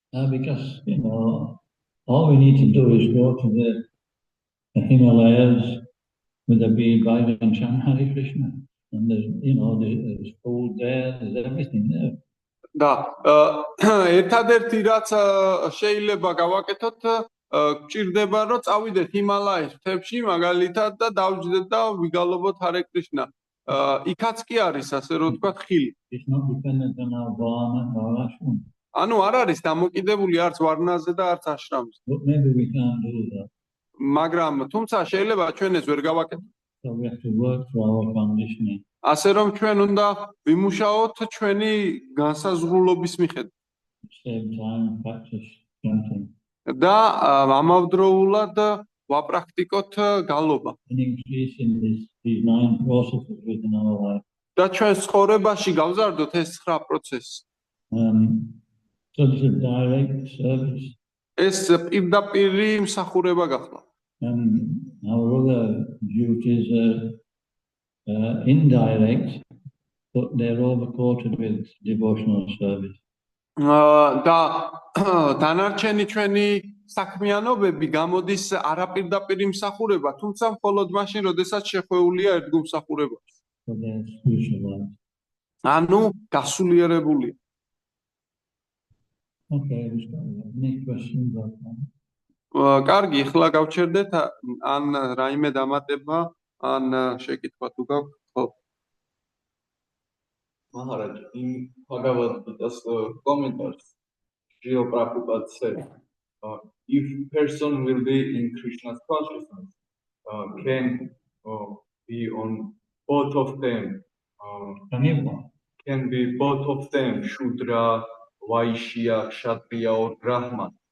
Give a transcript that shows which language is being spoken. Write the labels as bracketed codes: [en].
[en] Because, all we need to do is go to the Himalayas with a bead bag and chant Hare Krishna. And there's, there's food there, there's everything there. [ka] და ერთადერთი რაც შეიძლება გავაკეთოთ, გჭირდება რომ წავიდეთ ჰიმალაის მთებში მაგალითად და დავჯდეთ და ვიგალობოთ Hare Krishna. იქაც კი არის ასე რომ თქვა ხილი. [en] It's not dependent on our varna or ashram. [ka] ანუ არ არის დამოკიდებული არც ვარნაზე და არც აშრამზე. [en] But maybe we can't do that. [ka] მაგრამ თუმცა შეიძლება ჩვენ ეს ვერ გავაკეთოთ. [en] So we have to work through our conditioning. [ka] ასე რომ ჩვენ უნდა ვიმუშაოთ ჩვენი განსაზღვრულობის მიხედვით. [en] Same time practice chanting. [ka] და ამავდროულად ვაპრაქტიკოთ გალობა. [en] And increase in these 9 processes within our life. [ka] და ჩვენ ცხოვრებაში გავზარდოთ ეს 9 პროცესი. [en] So this is direct service. [ka] ეს პირდაპირი მსახურება გახდა. [en] And our other duties are indirect, but they're overcoated with devotional service. [ka] და დანარჩენი ჩვენი საქმიანობები გამოდის არაპირდაპირი მსახურება, თუმცა მხოლოდ მაშინ, როდესაც შეხვეულია ერთგულმსახურებაში. [en] So they're spiritualized. [ka] ანუ გასულიერებულია. [en] Okay, any questions about that? [ka] კარგი, ახლა გავჩერდეთ ან რაიმე დამატება, ან შეკითხვა თუ გაქვთ, ხო? [en] Maharaj, in Bhagavad Gita's commentars, Srila Prabhupada said, if person will be in Krishna's consciousness, can be on both of them, can be both of them, Shudra, Vaishya, Kshatriya or Brahman.